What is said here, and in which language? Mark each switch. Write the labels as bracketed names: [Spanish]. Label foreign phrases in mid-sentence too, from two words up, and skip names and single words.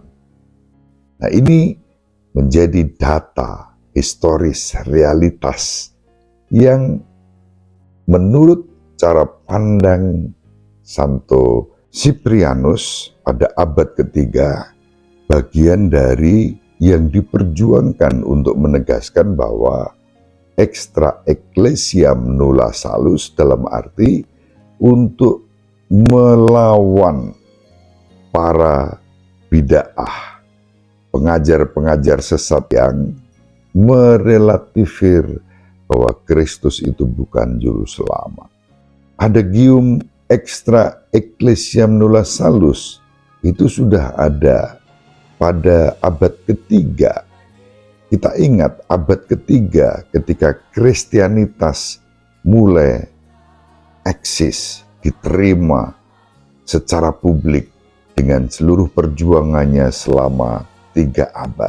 [Indonesian] Nah, ini menjadi data historis, realitas yang menurut cara pandang Santo Siprianus pada abad ketiga, bagian dari yang diperjuangkan untuk menegaskan bahwa [Latin] extra ecclesiam nulla salus [Indonesian] dalam arti untuk melawan para bid'ah, pengajar-pengajar sesat yang merelatifir bahwa Kristus itu bukan juru selamat. Adagium [Latin] extra ecclesiam nulla salus [Indonesian] itu sudah ada pada abad ketiga. Kita ingat abad ketiga ketika Kristianitas mulai eksis, diterima secara publik dengan seluruh perjuangannya selama 3 abad.